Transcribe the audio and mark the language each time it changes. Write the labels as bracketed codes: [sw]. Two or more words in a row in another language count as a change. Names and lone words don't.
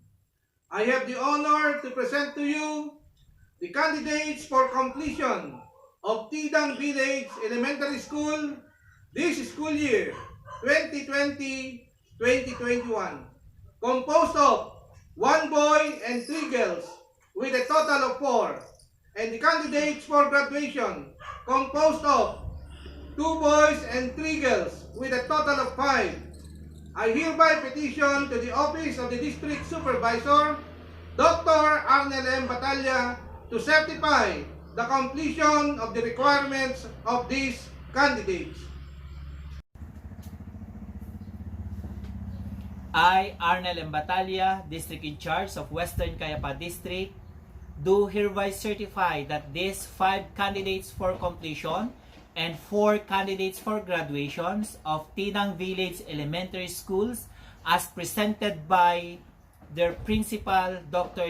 [en] I have the honor to present to you the candidates for completion of Tidang Village Elementary School this school year 2020-2021, composed of 1 boy and 3 girls with a total of 4, and the candidates for graduation composed of 2 boys and 3 girls with a total of 5. I hereby petition to the Office of the District Supervisor, Dr. Arnel M. Batalya, to certify the completion of the requirements of these candidates. I, Arnel M. Batalya, District in charge of Western Kayapa District, do hereby certify that these 5 candidates for completion and 4 candidates for graduations of Tidang Village Elementary Schools as presented by their principal, Dr.